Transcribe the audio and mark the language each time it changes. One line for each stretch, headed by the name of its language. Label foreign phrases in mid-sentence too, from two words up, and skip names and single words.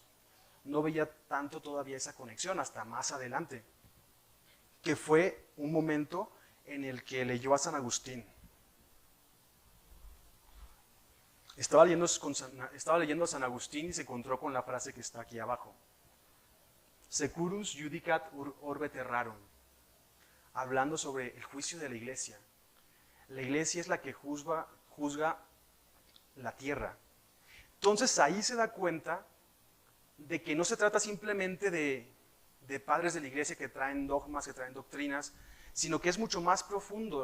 Spanish: No veía tanto todavía esa conexión hasta más adelante, que fue un momento en el que leyó a San Agustín. Estaba leyendo a San Agustín y se encontró con la frase que está aquí abajo.
Latin: Securus judicat orbe terrarum,
Spanish: hablando sobre el juicio de la iglesia. La iglesia es la que juzga la tierra. Entonces ahí se da cuenta de que no se trata simplemente de padres de la iglesia que traen dogmas, que traen doctrinas, sino que es mucho más profundo.